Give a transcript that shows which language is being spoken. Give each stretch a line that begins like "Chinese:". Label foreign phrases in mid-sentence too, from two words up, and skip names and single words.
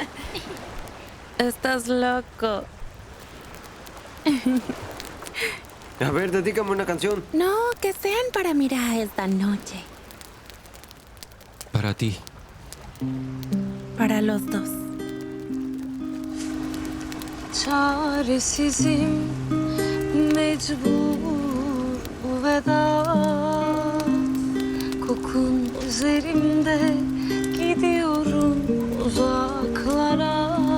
Spanish: Estás loco. A ver, dedícame una canción. No, que sean para mirar esta noche. Para ti. Para los dos.
Turkish: Çaresizim, mecbur bu veda. Kokun üzerimde, gidiyorum uzaklara.